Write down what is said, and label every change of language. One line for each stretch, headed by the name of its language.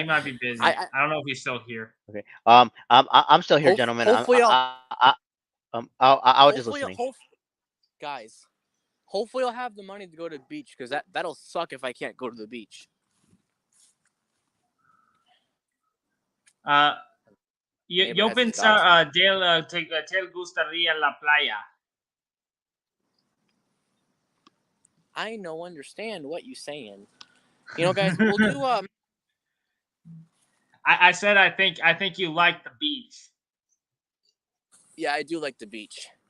English: he might be busy. I don't know if he's still here. Okay. I'm still here, gentlemen. Hopefully, I was just listening. Guys, hopefully I'll have the money to go to the beach because that'll suck if I can't go to the beach.
Spanish: Yo pensaba, Dale, te gustaría la playa.
English: I no understand what you saying. Guys, we'll do I said I think you like the beach. Yeah, I do like the beach.